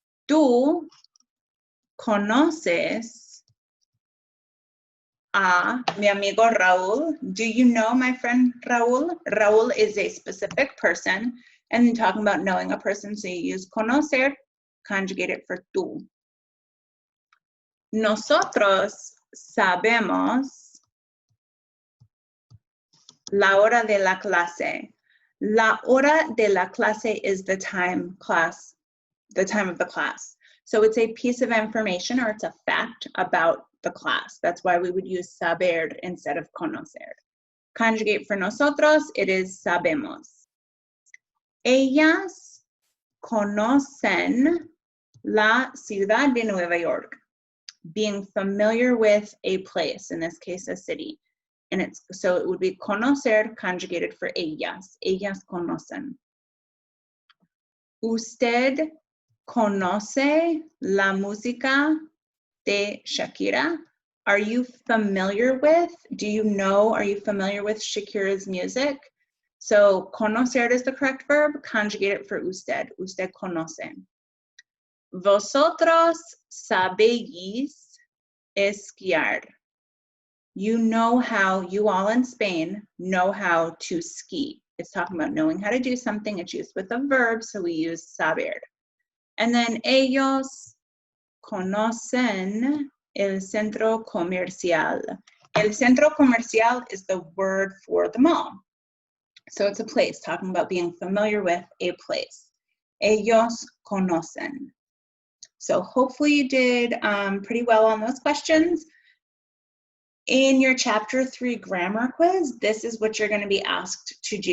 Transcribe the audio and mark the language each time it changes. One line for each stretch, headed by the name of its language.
Spanish: Tú conoces a mi amigo Raúl.
English: Do you know my friend Raúl? Raúl is a specific person, and talking about knowing a person, so you use conocer, conjugate it for tú.
Spanish: Nosotros sabemos la hora de la clase. La hora de la clase
English: is the time of the class. So it's a piece of information, or it's a fact about the class. That's why we would use saber instead of conocer. Conjugate for nosotros, it is sabemos.
Spanish: Ellas conocen la ciudad de Nueva York.
English: Being familiar with a place, in this case a city. And so it would be conocer conjugated for ellas.
Spanish: Ellas conocen. Usted conoce la música de Shakira.
English: Are you familiar with, do you know, are you familiar with Shakira's music? So conocer is the correct verb, conjugate it for usted.
Spanish: Usted conoce. Vosotros sabéis esquiar.
English: You know how, you all in Spain know how to ski. It's talking about knowing how to do something. It's used with a verb, so we use saber. And then
Spanish: ellos conocen el centro comercial. El centro comercial
English: is the word for the mall. So it's a place, talking about being familiar with a place.
Spanish: Ellos conocen.
English: So hopefully you did pretty well on those questions. In your Chapter 3 grammar quiz, this is what you're going to be asked to do.